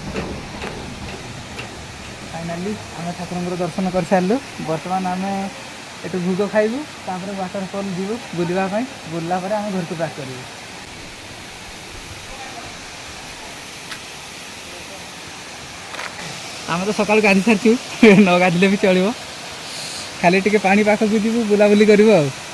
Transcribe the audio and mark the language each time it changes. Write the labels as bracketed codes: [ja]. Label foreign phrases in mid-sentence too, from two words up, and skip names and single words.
[or] ଫାଇନାଲି ଆମ ଠାକୁର ଦର୍ଶନ କର ସାରୁ। ବର୍ତ୍ତମାନ ଆମ ଏଠୁ ଭୋଗ ଖାଇବୁ ତାପରେ ୱାଟରଫଲ୍ ଯିବୁ ବୁଲିବା ପାଇଁ ବୁଲିଲା ପରେ ଆମେ ଘରକୁ ବ୍ୟାକ୍ କରିବୁ। ଆମେ ତ ସକାଳୁ ଗାଧି ସାରିଛୁ ନ ଗାଧିଲେ ବି ଚଳିବ ଖାଲି ଟିକେ ପାଣି ପାଖକୁ ଯିବୁ ବୁଲାବୁଲି କରିବୁ ଆଉ।